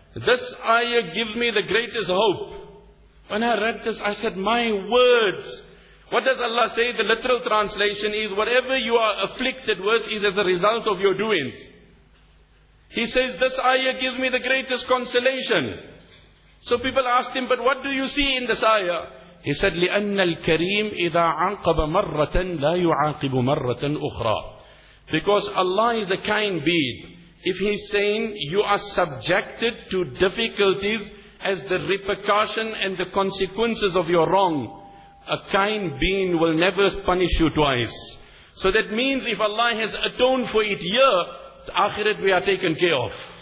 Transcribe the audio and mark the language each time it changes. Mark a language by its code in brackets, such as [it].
[en] This ayah gives me the greatest hope. When I read this, I said, my words. What does Allah say? The literal translation is, whatever you are afflicted with is as a result of your doings. He says, this ayah gives me the greatest consolation. So people asked him, but what do you see in this ayah? He said, [ar] لِأَنَّ الْكَرِيمِ إِذَا عَاقَبَ مَرَّةً لَا يُعَاقِبُ مَرَّةً أُخْرَى. [en] Because Allah is a kind being. If He's saying you are subjected to difficulties as the repercussion and the consequences of your wrong, a kind being will never punish you twice. So that means if Allah has atoned for it here, akhirat we are taken care of.